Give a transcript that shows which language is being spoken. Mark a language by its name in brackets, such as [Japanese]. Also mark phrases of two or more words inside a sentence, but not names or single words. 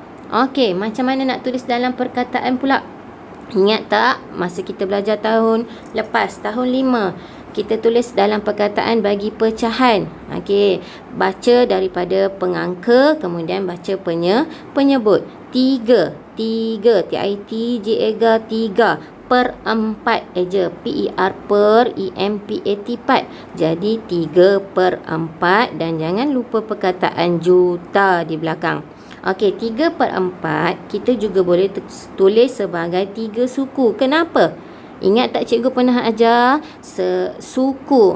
[Malay] Okey, macam mana nak tulis dalam perkataan pula? Ingat tak masa kita belajar tahun lepas, tahun 5, kita tulis dalam perkataan bagi pecahan. Okey, baca daripada pengangka, kemudian baca penyebut. 3, T-I-T-G-A-G-A, 3 per 4 eja, P-E-R per E-M-P-A-T, 4. Jadi 3 per 4 dan jangan lupa perkataan juta di belakang. Okey, 3 per 4 kita juga boleh tulis sebagai 3 suku. Kenapa? Ingat tak cikgu pernah ajar suku.